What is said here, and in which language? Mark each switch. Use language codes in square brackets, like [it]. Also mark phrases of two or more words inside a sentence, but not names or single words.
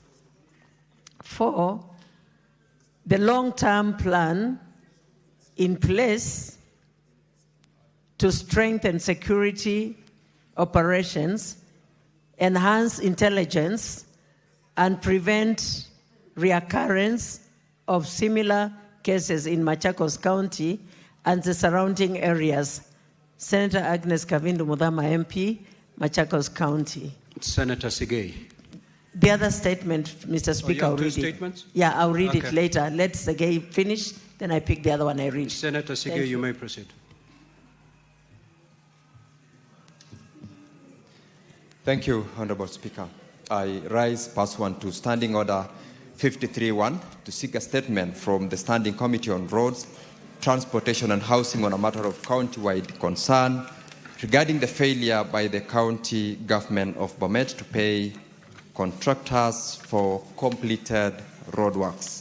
[en] 4, the long-term plan in place to strengthen security operations, enhance intelligence, and prevent reoccurrence of similar cases in Machakos County and the surrounding areas. Senator Agnes Kavindu Mudhama MP, Machakos County. Senator Sigei. The other statement, Mr. Speaker, I'll read it. Statements? Yeah, I'll read it later. Let Sigei finish, then I pick the other one I read. Senator Sigei, you may proceed. Thank you, Honorable Speaker. I rise pursuant to Standing Order 53-1 to seek a statement from the Standing Committee on Roads, Transportation and Housing on a matter of county-wide concern regarding the failure by the county government of Bomet to pay contractors for completed roadworks.